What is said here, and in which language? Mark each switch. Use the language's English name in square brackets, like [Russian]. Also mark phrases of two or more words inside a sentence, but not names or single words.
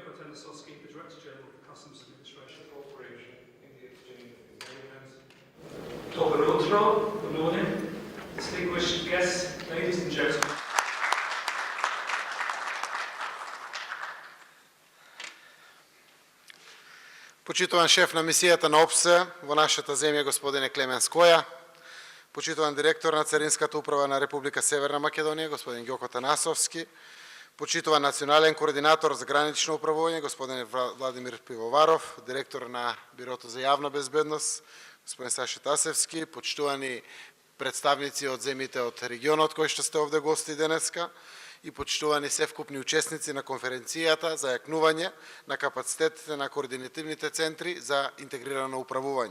[English] Nasovski, the Director General of the Customs Administration. Cooperation in the exchange of intelligence. [Macedonian] Добро утро, [English] good morning, distinguished guests, ladies and gentlemen. [Macedonian] Почитуван шеф на мисијата на ОПСЕ во нашата земја господине Клемен Скоја, почитуван директор на Царинската управа на Република Северна Македонија господин Ѓоко Танасовски, почитуван национален координатор за гранично управување господин Владимир Пивоваров, директор на Бирото за јавна безбедност господин Саша Тасевски, почитувани представници од земјите од регионот кои што сте овде гости денеска, и почитувани севкупни учесници на конференцијата за јакнување на капацитетите на координативните центри за интегрирано управување.